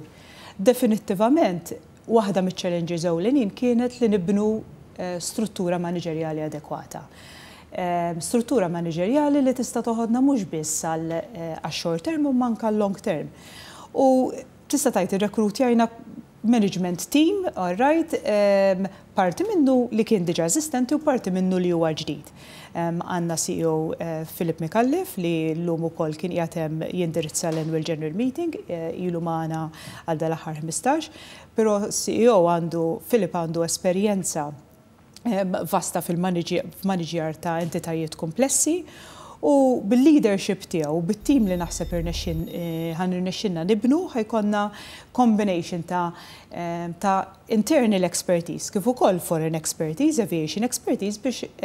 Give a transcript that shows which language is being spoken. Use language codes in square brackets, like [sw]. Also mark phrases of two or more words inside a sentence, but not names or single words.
[mt] Definittivament, waħda miċ-challenges ewlenin kienet li nibnu struttura maniġerjali adekwata. Struttura maniġerjali li tista' toħodna mhux biss għax- [en] short term [mt] u manka l- [en] long term. [mt] U tista' tgħid irrekrutjajna [en] management team, all right, [mt] parti minnu li kien diġà eżistenti u parti minnu li huwa ġdid. Għandna CEO Philip Mikallef li llum ukoll kien qiegħed hemm jindirizza l- [en] annual general meeting, [mt] ilu magħna għal dal-aħħar 15, però CEO Philip għandu esperjenza vasta fil-maniġjar ta' entitajiet komplessi u bil-leadership tiegħu, bit-tim li naħseb irnexxinna nibnu ħajkonna combination ta' [en] internal expertise, [mt] kif ukoll [en] foreign expertise, aviation expertise [mt] biex